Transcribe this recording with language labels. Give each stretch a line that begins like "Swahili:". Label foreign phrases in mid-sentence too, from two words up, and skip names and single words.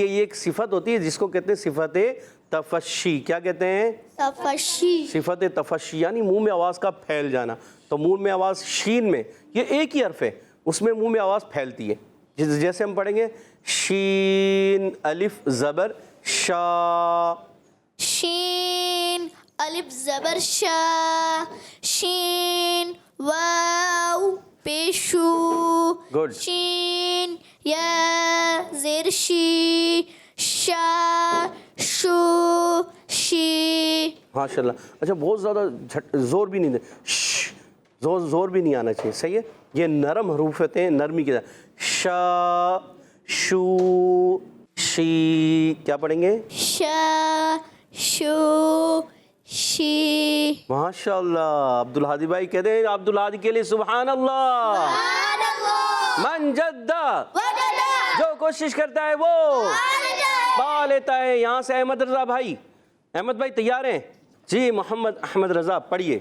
Urdu: یہ ایک صفت ہوتی ہے جس کو کہتے ہیں صفت تفشی. کیا کہتے ہیں؟ تفشی. صفت تفشی یعنی منہ میں آواز کا پھیل جانا. تو منہ میں آواز شین میں یہ ایک ہی حرف ہے, اس میں منہ میں آواز پھیلتی ہے. جیسے ہم پڑھیں گے شین الف زبر شا. شین الف زبر شا شین واو پیشو
English: Good.
Urdu: شین یا زیر شی شا شو شی. ماشاء اللہ. اچھا بہت زیادہ زور بھی نہیں دے, زور بھی نہیں آنا چاہیے. صحیح ہے. یہ نرم حروف ہوتے ہیں, نرمی کے ساتھ. شا شو شی. کیا پڑھیں گے؟ شا شو شی. ماشاء اللہ. عبدالہادی بھائی کہتے ہیں عبدالہادی کے لیے سبحان اللہ.
Arabic: من جدہ
Urdu: جو کوشش کرتا ہے وہ پا لیتا ہے. یہاں سے احمد رضا بھائی. احمد بھائی تیار ہیں؟ جی محمد احمد رضا پڑھیے.